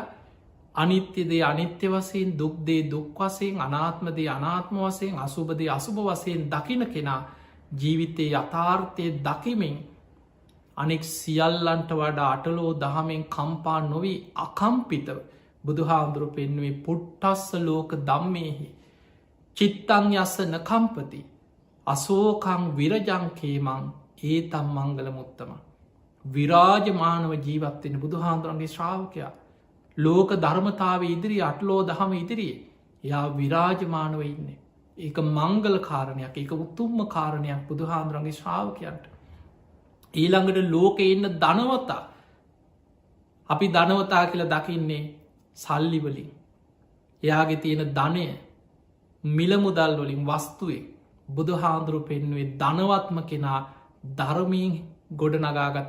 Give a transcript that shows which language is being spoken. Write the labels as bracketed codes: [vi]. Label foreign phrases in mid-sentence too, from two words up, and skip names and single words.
[si] අනිත්‍යදේ අනිත්‍ය වසයෙන් දුක්දේ දුක් වසයෙන් අනාත්මදේ අනාත්ම වසයෙන් අසුබදේ අසුභ වසයෙන් දකින කෙනා ජීවිතයේ යථාර්ථය දකිමින් අනෙක් සියල්ලන්ට වඩා අටලෝ දහමෙන් කම්පා නොවී අකම්පිතව බුදු හාමුදුරු පෙන්නුවේ [pi] පුට්ටස්ස ලෝක දම්මයෙහි චිත්තං යස්ස නකම්පති අසෝකං විරජංකේමං ඒතම් මංගල මුත්තම. [si] විරාජමානව ජීවත්වෙන බුදු හාන්දුරන්ගේ ශ්‍රාවකයා ලෝක ධර්මතාව ඉදිරි අටලෝ දහම ඉදිරියේ යා විරාජමානව ඉන්න. ඒක මංගල කාරණයක් ඒක උතුම්ම කාරණයක් බුදු හාන්දුරන්ගේ ශ්‍රාවකයන්ට. ඊළඟට ලෝක එන්න ධනවතා අපි ධනවතා කියල දකින්නේ සල්ලිවලින් එයාගේ තියෙන ධනය මිලමුදල් වලින් වස්තුවේ බුදු හාන්දුරු පෙන්නුවේ ධනවත්ම කෙනා ධර්මීන් ගොඩ නගාගත්ත